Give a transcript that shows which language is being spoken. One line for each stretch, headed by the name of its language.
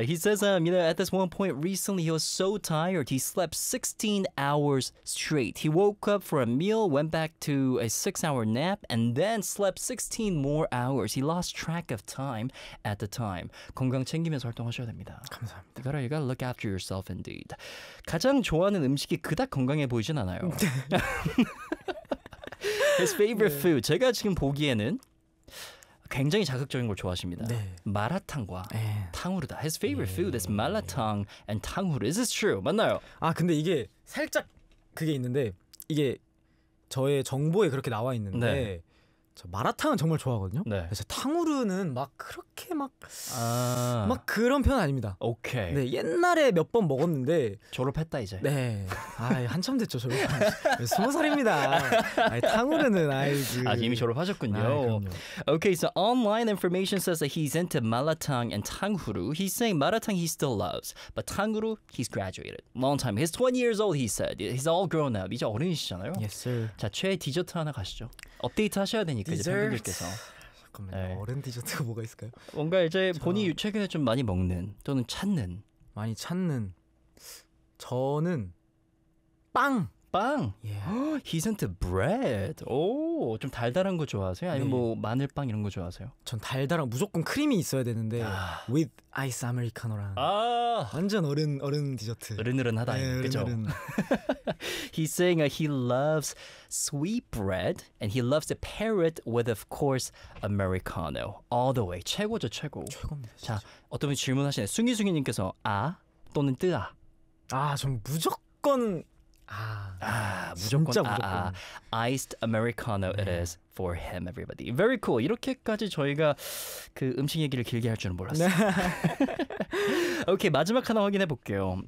English: He says, you know, at this one point recently, he was so tired. He slept 16 hours straight. He woke up for a meal, went back to a 6-hour nap, and then slept 16 more hours. He lost track of time at the time.
Korean: 건강 챙기면서 활동하셔야 됩니다. 감사합니다.
English: You gotta look after yourself, indeed.
Korean: 가장 좋아하는 음식이 그닥 건강해 보이진 않아요.
English: His favorite 네. food.
Korean: 제가 지금 보기에는 굉장히 자극적인 걸 좋아하십니다. 네. 마라탕과 에이. 탕후루다.
English: His favorite 에이. food is 마라탕 and 탕후루. Is this true?
Korean: 맞나요? 아 근데 이게 살짝 그게 있는데 이게 저의 정보에 그렇게 나와 있는데 네. 저 마라탕은 정말 좋아하거든요. 네. 그래서 탕후루는 막 그렇게 막 아. 막 그런 편은 아닙니다. 오케이. 네 옛날에 몇 번 먹었는데 졸업했다 이제. 네. 아 한참 됐죠 졸업. 20살입니다. 아이, 탕후루는 아이지. 아 이미 졸업하셨군요. 아이,
English: okay, so online information says that he's into 마라탕 and 탕후루. He's saying 마라탕 he still loves, but 탕후루 he's graduated. Long time. He's 20 years old. He said he's all grown up.
Korean: 이제 어른이시잖아요.
English: Yes, sir.
Korean: 자 최애 디저트 하나 가시죠. 업데이트 하셔야 되니까 디저트. 이제 팬분들께서 잠깐만 네. 어른 디저트가 뭐가 있을까요? 뭔가 이제 저... 본인이 최근에 좀 많이 먹는 또는 찾는 많이 찾는 저는 빵 빵
English: yeah. He's into bread.
Korean: 오, 좀 달달한 거 좋아하세요? 아니면 네. 뭐 마늘빵 이런 거 좋아하세요? 전 달달한 무조건 크림이 있어야 되는데 아. with 아이스 아메리카노랑 아. 완전 어른 디저트 어른어른하다 네, 그렇죠?
English: He's saying he loves sweet bread and he loves to pair it with of course Americano all the way.
Korean: 최고죠 최고 최고입니다 진짜. 자 어떤 분 질문하시네 숭이숭이님께서 아 또는 뜨아 아 전 무조건 무조건 무조건. 아이스 아메리카노 네.
English: it is for him everybody. Very cool.
Korean: 이렇게까지 저희가 그 음식 얘기를 길게 할 줄은 몰랐어요. 오케이 okay, 마지막 하나 확인해 볼게요.